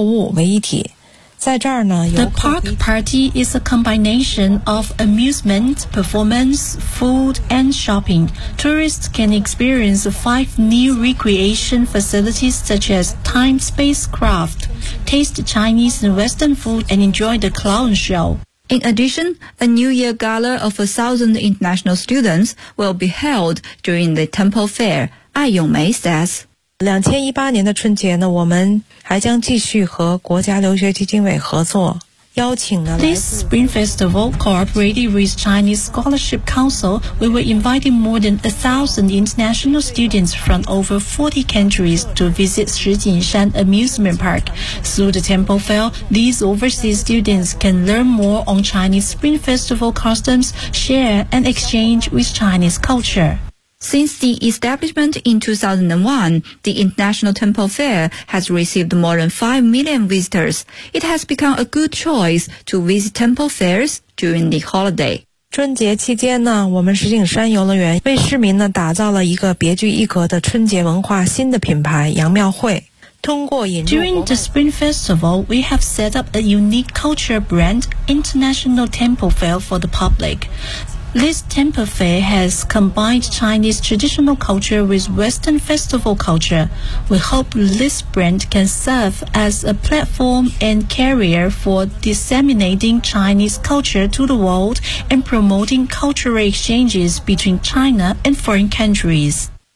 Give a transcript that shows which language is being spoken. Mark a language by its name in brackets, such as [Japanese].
[Chinese] 这个小丑营地呢是集游乐、表演、美食、购物为一体，在这儿呢有。 [English] The Park Party is a combination of amusement, performance, food, and shopping. Tourists can experience 5 new recreation facilities such as time spacecraft, taste Chinese and Western food, and enjoy the clown show. In addition, a New Year gala of 1,000 international students will be held during the temple fair. 艾永梅says, [Chinese] 2018年的春节呢，我们还将继续和国家留学基金委合作。邀请呢。 [English] This Spring Festival, cooperating with Chinese Scholarship Council, we were inviting more than 1,000 international students from over 40 countries to visit 石景山 Amusement Park. Through the Temple Fair, these overseas students can learn more on Chinese Spring Festival customs, share and exchange with Chinese culture. Since the establishment in 2001, the International Temple Fair has received more than 5 million visitors. It has become a good choice to visit temple fairs during the holiday. [Chinese] 春节期间呢，我们石景山游乐园为市民呢打造了一个别具一格的春节文化新的品牌杨庙会。 [English] During the Spring Festival, we have set up a unique culture brand, International Temple Fair, for the public. This temple fair has combined Chinese traditional culture with Western festival culture. We hope this brand can serve as a platform and carrier for disseminating Chinese culture to the world and promoting cultural exchanges between China and foreign countries.